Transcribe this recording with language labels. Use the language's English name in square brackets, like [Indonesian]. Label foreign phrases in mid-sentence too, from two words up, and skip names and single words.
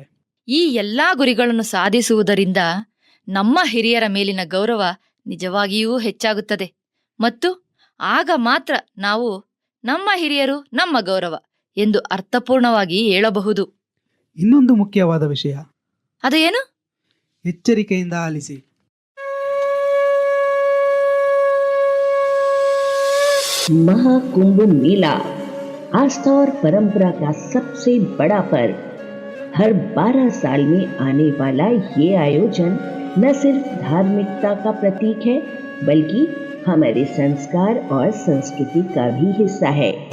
[Kannada] ಈ ಎಲ್ಲಾ ಗುರಿಗಳನ್ನು ಸಾಧಿಸುವುದರಿಂದ ನಮ್ಮ ಹಿರಿಯರ ಮೇಲಿನ ಗೌರವ ನಿಜವಾಗಿಯೂ ಹೆಚ್ಚಾಗುತ್ತದೆ ಮತ್ತು ಆಗ ಮಾತ್ರ ನಾವು ನಮ್ಮ ಹಿರಿಯರು ನಮ್ಮ ಗೌರವ ಎಂದು ಅರ್ಥಪೂರ್ಣವಾಗಿ ಹೇಳಬಹುದು. ಇನ್ನೊಂದು ಮುಖ್ಯವಾದ ವಿಷಯ, ಅದು ಏನು? ಎಚ್ಚರಿಕೆಯಿಂದ ಆಲಿಸಿ. [Hindi] महाकुंभ मेला आस्था और परंपरा का सबसे बड़ा पर्व। हर 12 साल में आने वाला ये आयोजन न सिर्फ धार्मिकता का प्रतीक है बल्कि हमारे संस्कार और संस्कृति का भी हिस्सा है।